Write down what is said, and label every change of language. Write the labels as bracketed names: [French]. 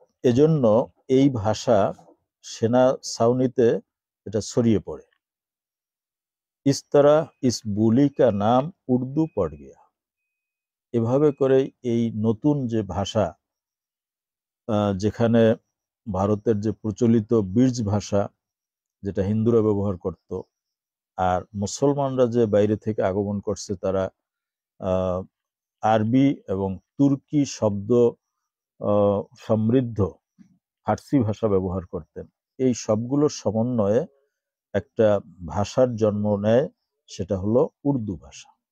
[Bangla] এজন্য এই ভাষা সেনা ছাউনিতে এটা ছড়িয়ে পড়ে। [Urdu] इस तरह इस बोली का नाम उर्दू पड़ गया। [Bangla] এভাবে করে এই নতুন যে ভাষা, যেখানে ভারতের যে প্রচলিত বীজ ভাষা যেটা হিন্দুরা ব্যবহার করত, আর মুসলমানরা যে বাইরে থেকে আগমন করছে তারা আরবি এবং তুর্কি শব্দ সমৃদ্ধ ফার্সি ভাষা ব্যবহার করতেন, এই সবগুলোর সমন্বয়ে একটা ভাষার জন্ম নেয়, সেটা হলো উর্দু ভাষা।